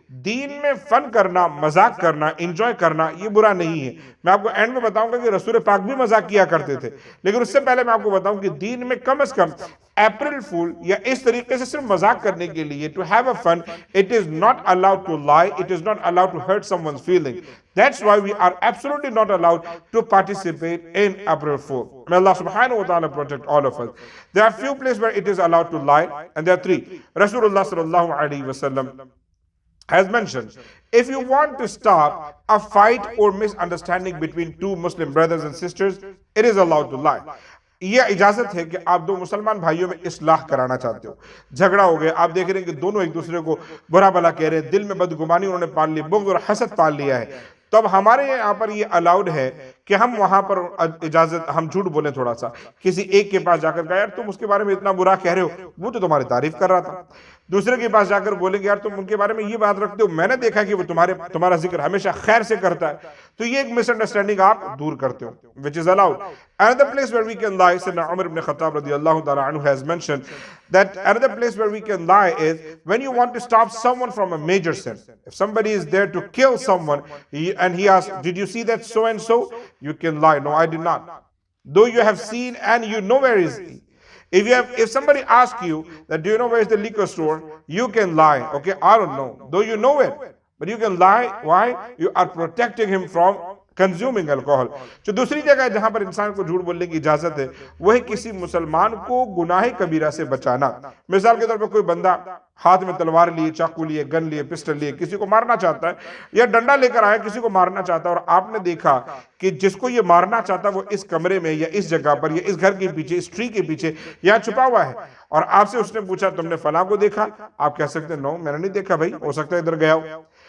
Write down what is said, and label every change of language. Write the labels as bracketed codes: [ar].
[ur] دین میں فن کرنا، مذاق کرنا، انجوائے کرنا یہ برا نہیں ہے۔ میں آپ کو اینڈ میں بتاؤں گا کہ رسول پاک بھی مذاق کیا کرتے تھے، لیکن اس سے پہلے میں میں آپ کو بتاؤں کہ دین میں کم از کم اپریل فول یا اس طریقے سے صرف مذاق کرنے کے لیے [en] to have a fun, it is not allowed to lie, it is not allowed to hurt someone's feeling. That's why we are absolutely not allowed to participate in April Fool. May Allah subhanahu wa ta'ala protect all of us. There are few places where it is allowed to lie, and there are three. Rasulullah sallallahu alaihi wasallam has mentioned, if you want to stop a fight or misunderstanding between two Muslim brothers and sisters, it is allowed to lie. یہ اجازت ہے کہ آپ دو مسلمان بھائیوں میں اصلاح کرانا چاہتے ہو، جھگڑا ہو گیا، آپ دیکھ رہے ہیں کہ دونوں ایک دوسرے کو برا بھلا کہہ رہے ہیں، دل میں بدگمانی انہوں نے پال لی، بغض اور حسد پال لیا ہے، تو اب ہمارے یہاں پر یہ الاؤڈ ہے کہ ہم وہاں پر اجازت ہم جھوٹ بولیں تھوڑا سا، کسی ایک کے پاس جا کر کہا یار تم اس کے بارے میں اتنا برا کہہ رہے ہو، وہ تو تمہاری تعریف کر رہا تھا، دوسرے کے پاس جا کر بولیں گے یار تم ان کے بارے میں یہ بات رکھتے ہو، میں نے دیکھا کہ وہ تمہارا ذکر ہمیشہ خیر سے کرتا ہے، تو یہ ایک مس انڈرسٹینڈنگ آپ دور کرتے ہو, which is allowed. Another place where we can lie, Sayyidina Umar ibn Khattab radiyallahu ta'ala anhu has mentioned that another place where we can lie is when you want to stop someone from a major sin. If somebody is there to kill someone and he asks, did you see that so and so? You can lie, no I did not. Though you have seen and you know where is he. If somebody asks you that do you know where is the liquor store, you can lie. Okay, I don't know. Though you know it, but you can lie. Why? You are protecting him from consuming alcohol. [ur] جو دوسری جگہ ہے جہاں پر انسان کو جھوٹ بولنے کی اجازت ہے وہ ہے کسی مسلمان کو گناہ کبیرہ سے بچانا. مثال کے طور پر کوئی بندہ ہاتھ میں تلوار لیے, چاقو لیے, گن لیے, پسٹل لیے, کسی کو مارنا چاہتا ہے یا ڈنڈا لے کر آیا کسی کو مارنا چاہتا ہے, اور آپ نے دیکھا کہ جس کو یہ مارنا چاہتا وہ اس کمرے میں یا اس جگہ پر یا اس گھر کے پیچھے, اس ٹری کے پیچھے یہاں چھپا ہوا ہے, اور آپ سے اس نے پوچھا تم نے فلاں کو دیکھا؟ آپ کہہ سکتے ہیں نو میں نے نہیں دیکھا بھائی, ہو سکتا ہے ادھر گیا ہو.